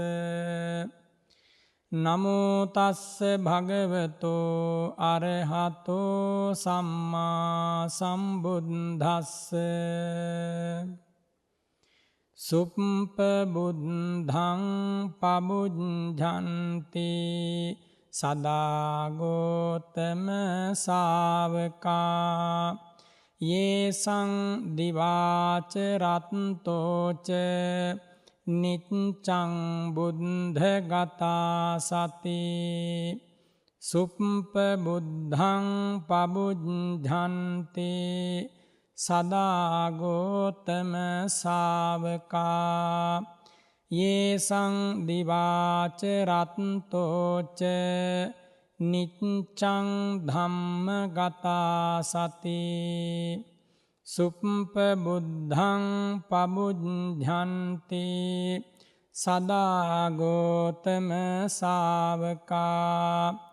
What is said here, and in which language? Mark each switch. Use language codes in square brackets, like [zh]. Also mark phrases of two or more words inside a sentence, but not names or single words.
[pi] නමෝ තස්ස භගවතෝ අරහතෝ සම්මා සම්බුද්දස්ස සුප්පබුද්ධං පබුද්ධන්ති සදාගෝතම ශාවකා යේසං දිවාච රත්තෝච නිච්ඡං බුද්ධගතා සති සුප්පබුද්ධං පබුද්ධන්ති සදාගෝතම ශාවකා යේසං දිවාච රත්තෝච නිච්ඡං ධම්මගතා සති සුප්පබුද්ධං පබුද්ධන්ති සදාගෝතම ශාවකා